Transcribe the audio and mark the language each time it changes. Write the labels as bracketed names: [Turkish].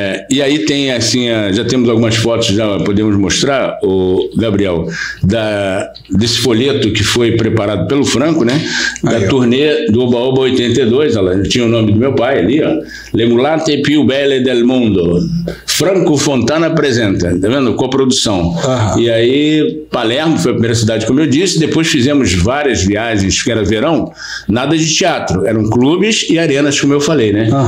[Portuguese] E aí tem assim, já temos algumas fotos, já podemos mostrar, o Gabriel, desse folheto que foi preparado pelo Franco, né? Da turnê do Oba Oba 82, ela tinha o nome do meu pai ali, ó. [Italian] Le mulate più belle del mundo. [Portuguese] Franco Fontana apresenta, tá vendo? Coprodução. E aí, Palermo foi a primeira cidade, como eu disse, depois fizemos várias viagens, que era verão, nada de teatro, eram clubes e arenas, como eu falei, né?